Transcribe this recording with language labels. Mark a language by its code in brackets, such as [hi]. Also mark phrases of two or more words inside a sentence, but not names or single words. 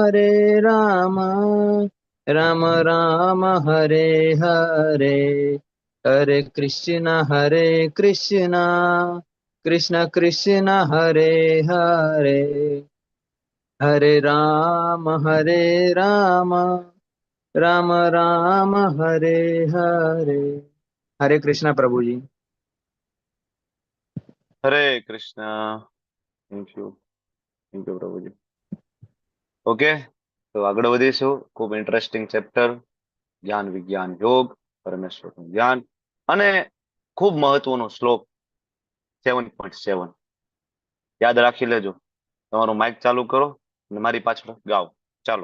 [sa] राम राम हरे हरे हरे कृष्ण कृष्ण कृष्ण हरे हरे हरे राम राम राम हरे हरे हरे कृष्ण प्रभु जी। [hi] हरे कृष्ण। [en] thank you [hi] प्रभुजी। ओके, [gu] तो આગળ વધીશું. ખૂબ ઇન્ટરેસ્ટિંગ ચેપ્ટર, જ્ઞાન વિજ્ઞાન યોગ, પરમેશ્વરનું જ્ઞાન, અને ખૂબ મહત્વનો શ્લોક 7.7 યાદ રાખી લેજો. તમારું માઇક ચાલુ કરો અને મારી પાછળ ગાઓ. ચાલો.